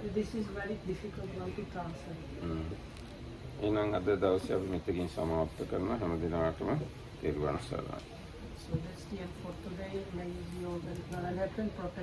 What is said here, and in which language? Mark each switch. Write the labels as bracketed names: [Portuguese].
[English] This is very difficult one to translate. [Sinhala] එහෙනම් අද දවසේ අපි මෙතකින් සමාප්ත කරනවා. හැම දිනකටම තෙරුවන් සරණයි. [English] So that's the end for today. May you all well and happy and protect.